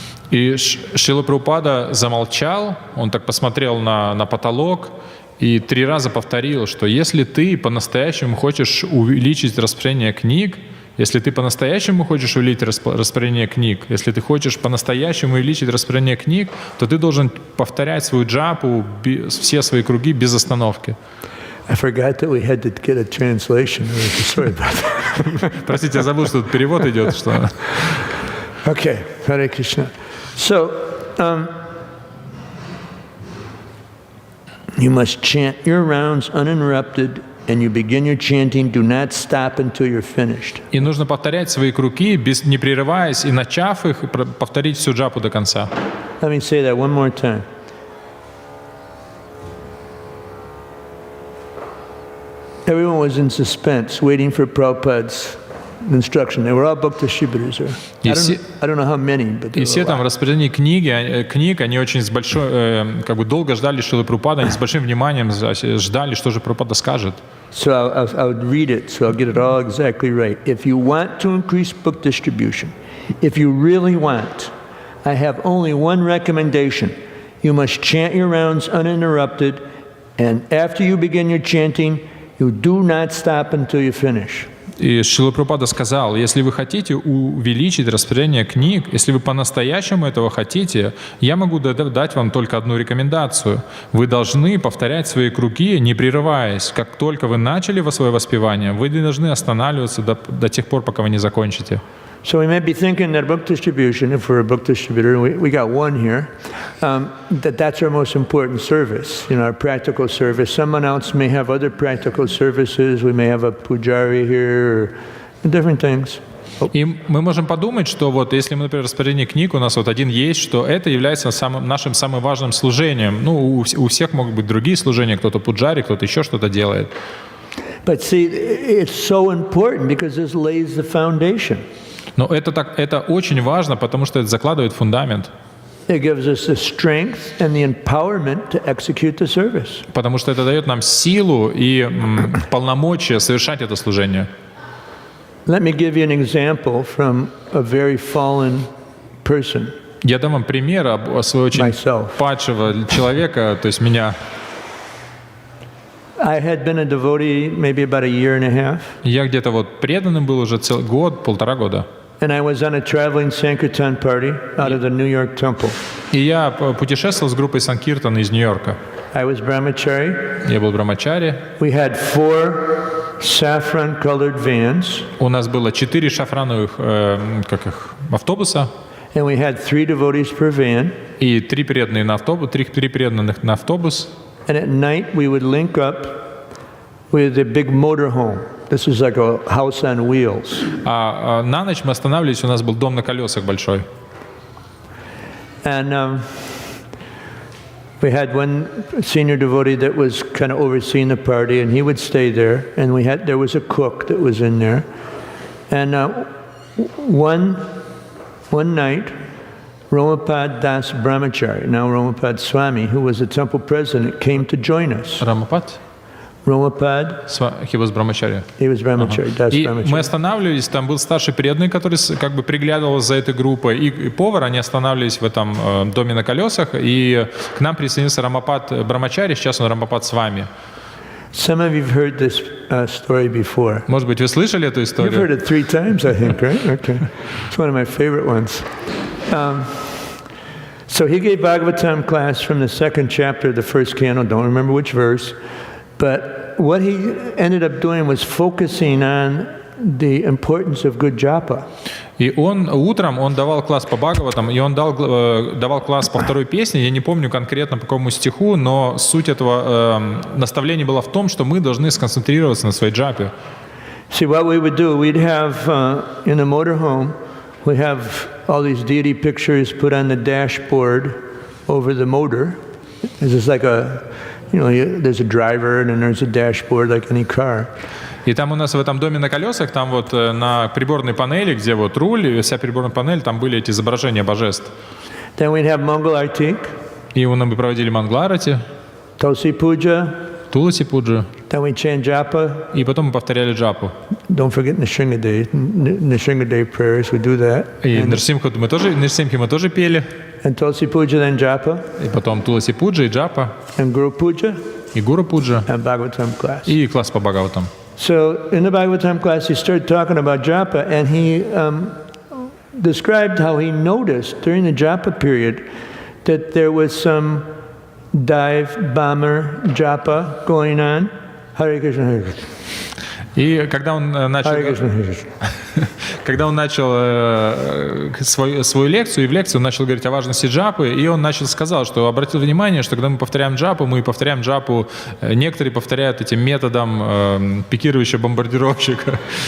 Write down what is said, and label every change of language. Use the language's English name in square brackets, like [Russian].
[Russian] И Шрила Прабхупада замолчал, он так посмотрел на потолок и 3 раза повторил, что если ты по-настоящему хочешь увеличить распространение книг, если ты по-настоящему хочешь увеличить распространение книг, если ты хочешь по-настоящему увеличить распространение книг, то ты должен повторять свою джапу, все свои круги без остановки. [English] I forgot that we had to get a translation. Sorry about that. [Russian] Простите, я забыл, что тут перевод идет. Что... [English] Okay, Hare Krishna. So, you must chant your rounds uninterrupted, and you begin your chanting, do not stop until you're finished. [Russian] И нужно повторять свои круги, не прерываясь, и начав их, повторить всю джапу до конца. [English] Let me say that one more time. Everyone was in suspense, waiting for Prabhupada's instruction. They were all book distributors. I don't know how many, but [Russian] и все там в распределении книг, они очень с большой, долго ждали Шрилы Прабхупады, они с большим вниманием ждали, что же Прабхупада скажет. [English] So I'll read it, so I'll get it all exactly right. If you want to increase book distribution, if you really want, I have only one recommendation. You must chant your rounds uninterrupted, and after you begin your chanting, you do not stop until you finish. [Russian] И Шрила Прабхупада сказал, если вы хотите увеличить распространение книг, если вы по-настоящему этого хотите, я могу дать вам только одну рекомендацию. Вы должны повторять свои круги, не прерываясь. Как только вы начали свое воспевание, вы не должны останавливаться до тех пор, пока вы не закончите. [English] So we may be thinking that book distribution, if we're a book distributor, we got one here, that's our most important service, our practical service. Someone else may have other practical services. We may have a pujari here, or different things. [Russian] И мы можем подумать, что если мы, например, распределение книг, у нас один есть, что это является нашим самым важным служением. У всех могут быть другие служения, кто-то пуджари, кто-то еще что-то делает. [English] But see, it's so important because this lays the foundation. [Russian] Но это очень важно, потому что это закладывает фундамент. [English] It gives us the strength and the empowerment to execute the service. [Russian] Потому что это дает нам силу и полномочия совершать это служение. [English] Let me give you an example from a very fallen person. [Russian] Я дам вам пример своего очень падшего человека, то есть меня. [English] I had been a devotee maybe about a year and a half. [Russian] Я где-то преданным был уже полтора года. [English] And I was on a traveling Sankirtan party out of the New York temple. [Russian] И я путешествовал с группой Санкиртана из Нью-Йорка. [English] I was brahmachari. [Russian] Я был брамачари. [English] We had 4 saffron-colored vans. [Russian] У нас было 4 шафрановых автобуса. [English] And we had 3 devotees per van. [Russian] И 3 преданных на автобус. [English] And at night we would link up with a big motorhome. This is like a house on wheels. [Russian] А на ночь мы останавливались, у нас был дом на колесах большой. [English] And we had one senior devotee that was kind of overseeing the party, and he would stay there. And there was a cook that was in there. And one night, Ramapad Das Brahmachari, now Ramapad Swami, who was the temple president, came to join us. [Russian] Рамапад? [English] Ramapad, He was brahmachari. he was Brahmachari, Das [Russian] И мы [English] Brahmachari. [Russian] останавливались, там был старший преданный, который как бы приглядывал за этой группой, и повар, они останавливались в этом доме на колесах, и к нам присоединился Рамапад Брамачари, сейчас он Рамапад с вами. [English] Some of you have heard this story before. [Russian] Может быть, вы слышали эту [English] You've heard [Russian] историю? [English] it 3 times, I think, right? Okay. It's one of my favorite ones. So he gave Bhagavatam class from the 2nd chapter of the 1st canto, don't remember which verse, but what he ended up doing was focusing on the importance of good japa. [Russian] И он утром, он давал класс по Бхагаватам, и он давал класс по второй песне, я не помню конкретно по какому стиху, но суть этого наставления была в том, что мы должны сконцентрироваться на своей джапе. [English] See, what we would do, we'd have in the motorhome, we have all these deity pictures put on the dashboard over the motor. It's just like there's a driver and then there's a dashboard like any car. [Russian] И там у нас в этом доме на колесах, там вот на приборной панели, где вот руль, и вся приборная панель, там были эти изображения божеств. [English] Then we'd have Mangal Artik, [Russian] И мы проводили Мангларати, [English] Tulsi Puja, [Russian] Туласи Пуджа, [English] then we chant japa. [Russian] и потом мы повторяли джапу. [English] Don't forget Nishinga Day prayers, we do that. [Russian] И Нрсимхи мы тоже пели, [English] And Tulsi Puja, then japa, [Russian] и потом Туласи Пуджа и джапа, [English] and Guru Puja, [Russian] и Гуру Пуджа, [English] and Bhagavatam class. [Russian] и класс по Бхагаватам. [English] So in the Bhagavatam class, he started talking about japa, and he described how he noticed during the japa period that there was some dive bomber japa going on. [Sanskrit] Hare Krishna, Hare Krishna. [Russian] И когда он начал, [Sanskrit] Hare Krishna, Hare Krishna. [Russian] когда он начал свою лекцию, и в лекции он начал говорить о важности джапы, и он сказал, что обратил внимание, что когда мы повторяем джапу, некоторые повторяют этим методом пикирующего бомбардировщика.